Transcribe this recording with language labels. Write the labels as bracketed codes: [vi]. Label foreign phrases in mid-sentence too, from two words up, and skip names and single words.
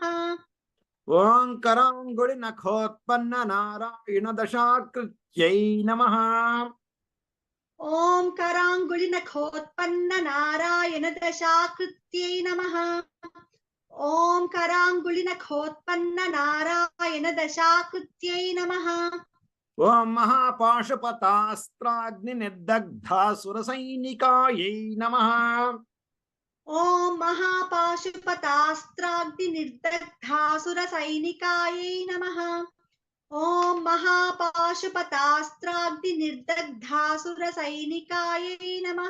[sa] ॐ कराङ्गुलिनखोत्पन्ननारायणदशाकृत्यै नमः। ॐ कराङ्गुलिनखोत्पन्ननारायणदशाकृत्यै नमः। ॐ कराङ्गुलिनखोत्पन्ननारायणदशाकृत्यै नमः। ఓం మహాపాశుపతాస్త్రాగ్నిర్దగ్ధాసురసైనికాయై నమః ఓం మహాపాశుపతాస్త్రాగ్నిర్దగ్ధాసురసైనికాయై నమః ఓం మహాపాశుపతాస్త్రాగ్నిర్దగ్ధాసురసైనికాయై నమః